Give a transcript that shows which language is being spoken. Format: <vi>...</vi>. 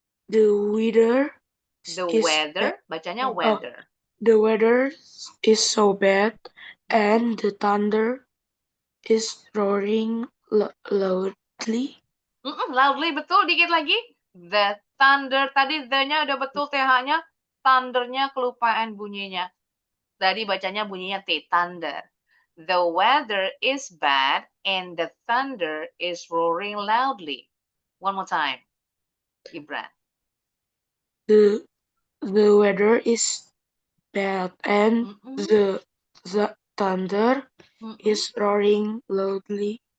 <en>The weather The is</en> <id>weather, bacanya Oh.</id> <en>weather. the weather is so bad, and the thunder is roaring loudly.</en> <id>Loudly, betul. Dikit lagi.</id> <en>The thunder.</en> <id>Tadi the-nya udah betul TH-nya. Thundernya kelupaan bunyinya. Tadi bacanya bunyinya T, thunder.</id> <en>The weather is bad and the thunder is roaring loudly. One more time. Gibran. The weather is bad, and the thunder is roaring loudly.</en>